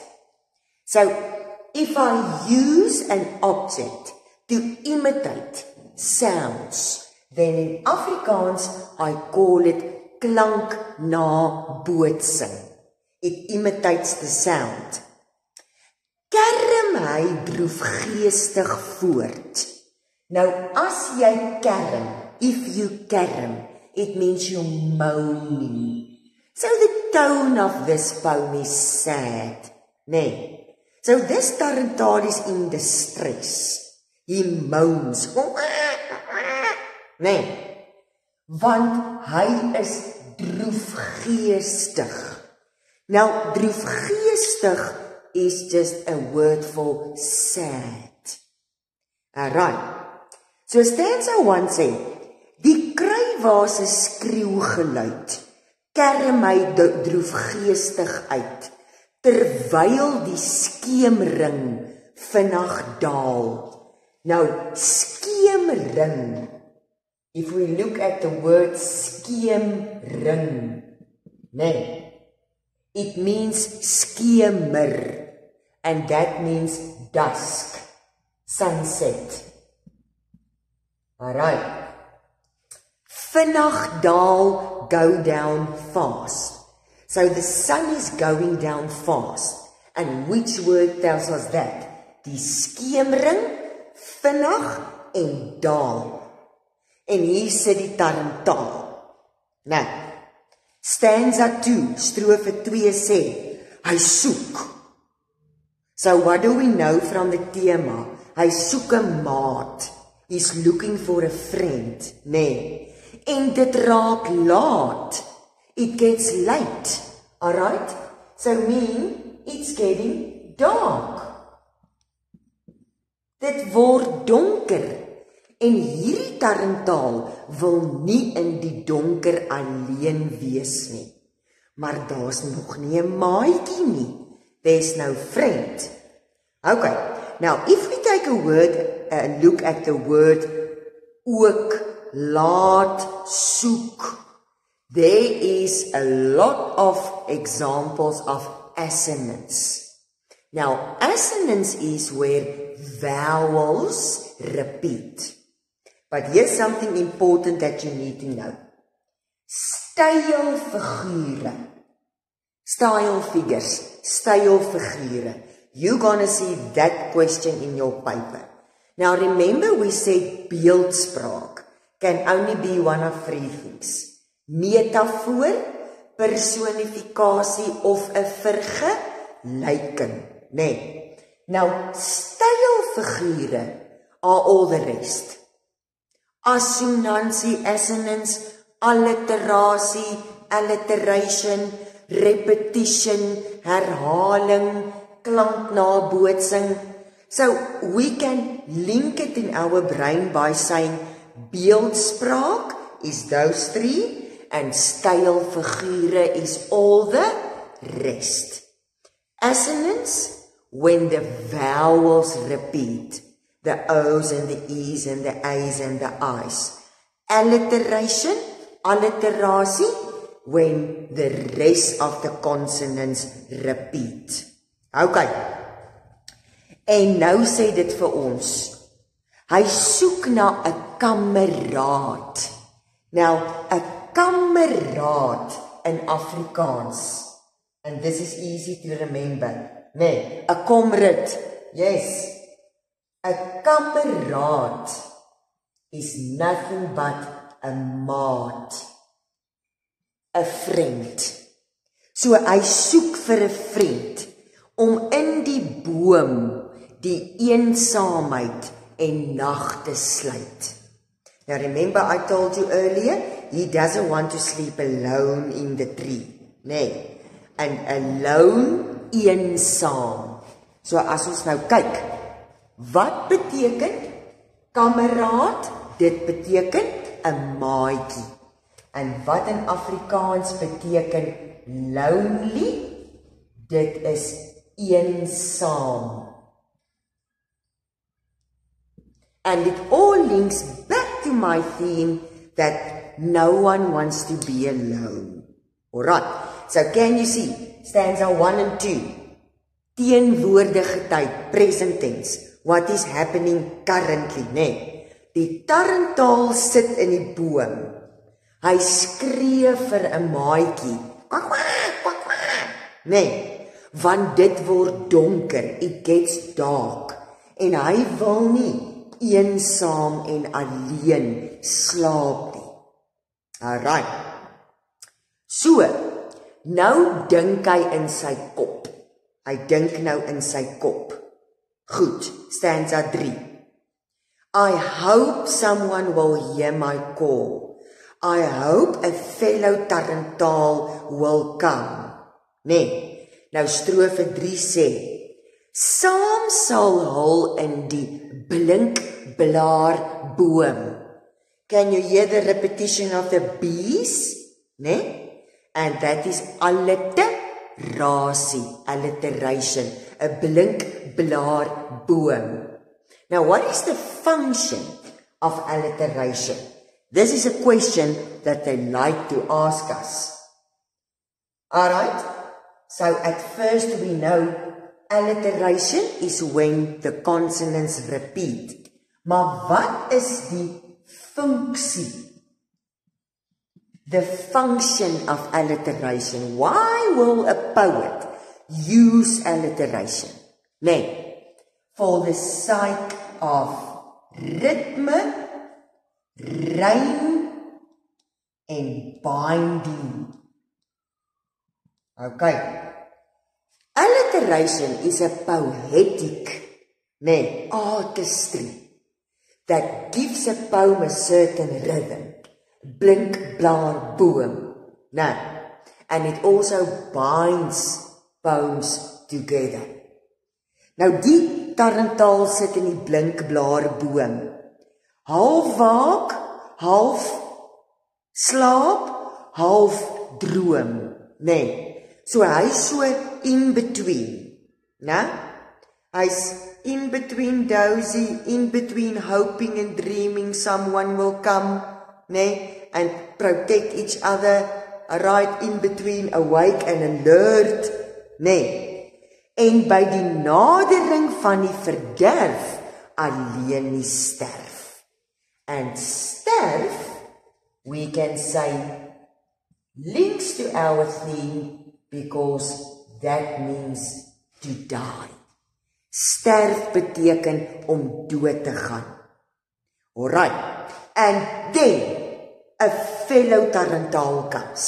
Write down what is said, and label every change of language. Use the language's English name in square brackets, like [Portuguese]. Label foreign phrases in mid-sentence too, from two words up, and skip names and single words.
[English] So if I use an object to imitate sounds, then in Afrikaans I call it klanknabootsing. It imitates the sound. [Afrikaans] Kerm hy droefgeestig voort. Now as jy kerm, [English] if you kerm, it means you're moaning. So the tone of this poem is sad, So this Tarantaal is in distress. He moans, [Afrikaans] want hy is droefgeestig. [English] Now, droefgeestig is just a word for sad. Alright. [Afrikaans] So stanza 1 sê, die kruiwa se skreeugeluid kerm hy droefgeestig uit, terwyl die skeemring vinnig daal. [English] Now, skeemring, if we look at the word skeemring, it means skemer, and that means dusk, sunset. Alright. [Afrikaans] Vinnig daal, [English] go down fast. So the sun is going down fast. And which word tells us that? [Afrikaans] Die skeemring, vinnig en daal. En hier sit die Tarantaal. Nou, stanza 2, strofe 2 sê, hy soek. [English] So what do we know from the thema? [Afrikaans] Hy soek 'n maat. [English] He's looking for a friend, [Afrikaans] En dit raak laat. [English] It gets late, alright? So mean, it's getting dark. [Afrikaans] Dit word donker. En hierdie Tarantaal wil nie in die donker alleen wees nie. Maar daar's nog nie 'n maatjie nie. [English] There's no friend. Okay, now if we take a look at the word ook, laat, soek. There is a lot of examples of assonance. Now, assonance is where vowels repeat. But here's something important that you need to know. [Afrikaans] Stylfigure. [English] Style figures, stylfigure. You're gonna see that question in your paper. Now remember we said beeldspraak can only be one of three things. [Afrikaans] Metafoor, personifikasie of 'n vergelyking, nee. Nou stylfigure [English] are all the rest. [Afrikaans] Assonansie, assonance, alliterasie, alliteration, repetition, herhaling, klanknabootsing. [English] So we can link it in our brain by saying beeldspraak is those three and stylfigure is all the rest. Assonance, when the vowels repeat, the O's and the E's and the A's and the I's. Alliteration, alliterasie, when the rest of the consonants repeat. [Afrikaans] Okay. En nou sê dit vir ons. Hy soek na 'n kameraad. Now, 'n kameraad in Afrikaans. [English] And this is easy to remember. [Afrikaans] Nee, 'n [English] comrade. Yes. [Afrikaans] 'n kameraad [English] is nothing but a maat. [Afrikaans] 'n vriend. So hy soek vir 'n vriend om in die boom die eensaamheid en nag te sluit. [English] Now remember I told you earlier, he doesn't want to sleep alone in the tree. Nee, and alone, [Afrikaans] eensaam. So as ons nou kyk, wat beteken kameraad? Dit beteken 'n maatjie. En wat in Afrikaans beteken lonely? Dit is eensaam. [English] And it all links back to my theme that no one wants to be alone. Alright, so can you see, stanza 1 and 2. [Afrikaans] Teenwoordige tyd, [English] present tense. What is happening currently, [Afrikaans] nee? Die tarantaal sit in die boom. Hy skree vir 'n maatjie. Kwak, kwak, kwak, kwak. Nee, want dit word donker, [English] it gets dark. [Afrikaans] En hy wil nie eensaam en alleen slaap nie. [English] Alright. So, [Afrikaans] nou dink hy in sy kop. Hy dink nou in sy kop. Goed, [English] stanza 3. I hope someone will hear my call. I hope a fellow tarantaal will come. [Afrikaans] Nee, nou strofe 3 sê, saam sal hul in die blinkblaarboom. [English] Can you hear the repetition of the B's? [Afrikaans] Nee? [English] And that is alliteration, a blinkblaarboom. Now, what is the function of alliteration? This is a question that they like to ask us. Alright, so at first we know alliteration is when the consonants repeat. [Afrikaans] Maar wat is die funksie? [English] The function of alliteration. Why will a poet use alliteration? Nee, for the sake of ritme, rhyme, and binding. Okay. Alliteration is a poetic, artistry that gives a poem a certain rhythm. Blink, blaar, boom. And it also binds poems together. [Afrikaans] Nou die tarantaal sit in die blink, blaar, boom. Half waak, half slaap, half droom. So hy so [English] in between. Hy's in between dozy, in between hoping and dreaming someone will come, nee, and protect each other, right in between awake and alert, [Afrikaans] nee. En by die nadering van die verderf, alleen nie sterf. [English] And sterf, we can say, links to our theme, because that means to die. [Afrikaans] Sterf beteken om dood te gaan. [English] Alright, and then, a fellow tarantaal comes.